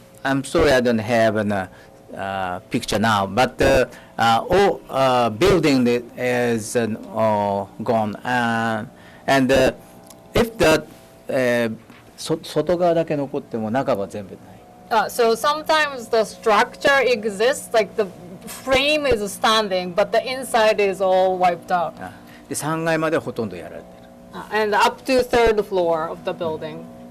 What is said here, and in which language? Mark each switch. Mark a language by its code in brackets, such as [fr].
[en] I'm sorry, I don't have a picture now, but all building is gone, and if the [ja] 外側だけ残っても中が全部ない。 [en] So sometimes the structure exists, like the frame is standing, but the inside is all wiped out. [ja] で3階までほとんどやられてる。 [en] And up to third floor of the building.